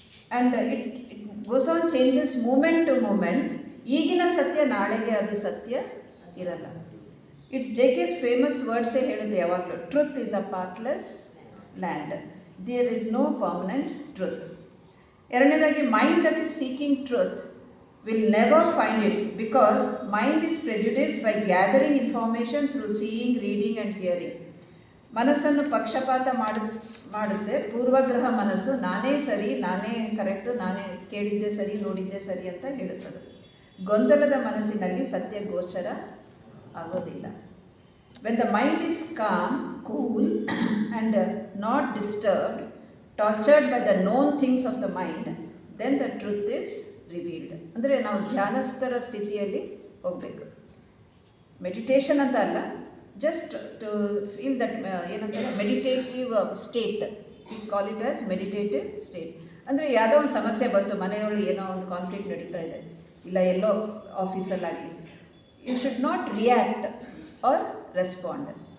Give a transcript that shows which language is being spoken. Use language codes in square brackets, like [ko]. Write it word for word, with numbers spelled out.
[en] And it it goes on changes moment to moment. [kn] ಈಗಿನ ಸತ್ಯ ನಾಳೆಗೆ ಅದು ಸತ್ಯ ಇರಲ್ಲ. [en] it's J K's famous ವರ್ಡ್ಸೇ [kn] ಹೇಳೋದು ಯಾವಾಗಲೂ, [en] Truth is a pathless land, there is no permanent truth. [kn] ಎರಡನೇದಾಗಿ [en] Mind that is seeking truth will never find it because mind is prejudiced by gathering information through seeing, reading and hearing. [kn] ಮನಸ್ಸನ್ನು ಪಕ್ಷಪಾತ ಮಾಡು ಮಾಡುತ್ತೆ ಪೂರ್ವಗ್ರಹ ಮನಸ್ಸು. ನಾನೇ ಸರಿ, ನಾನೇ correct, ನಾನೇ ಕೇಳಿದ್ದೆ ಸರಿ, ನೋಡಿದ್ದೆ ಸರಿ ಅಂತ ಹೇಳುತ್ತದೆ. ಗೊಂದಲದ ಮನಸ್ಸಿನಲ್ಲಿ ಸತ್ಯ ಗೋಚರ ಆಗೋದಿಲ್ಲ. [en] When the mind is calm, cool and not disturbed, tortured by the known things of the mind, then the truth is revealed. [kn] ಅಂದರೆ ನಾವು ಧ್ಯಾನಸ್ಥರ ಸ್ಥಿತಿಯಲ್ಲಿ ಹೋಗಬೇಕು. ಮೆಡಿಟೇಷನ್ ಅಂತ ಅಲ್ಲ, [en] just to feel that, [kn] ಏನಂತಾರೆ [en] Meditative state. We call it as meditative state. [kn] ಅಂದರೆ ಯಾವುದೋ ಒಂದು ಸಮಸ್ಯೆ ಬಂತು, ಮನೆಯೊಳಗೆ ಏನೋ ಒಂದು ಕಾನ್ಫ್ಲಿಕ್ಟ್ ನಡೀತಾ ಇದೆ, ಇಲ್ಲ ಎಲ್ಲೋ ಆಫೀಸಲ್ಲಾಗಲಿ, [en] You should not react or respond.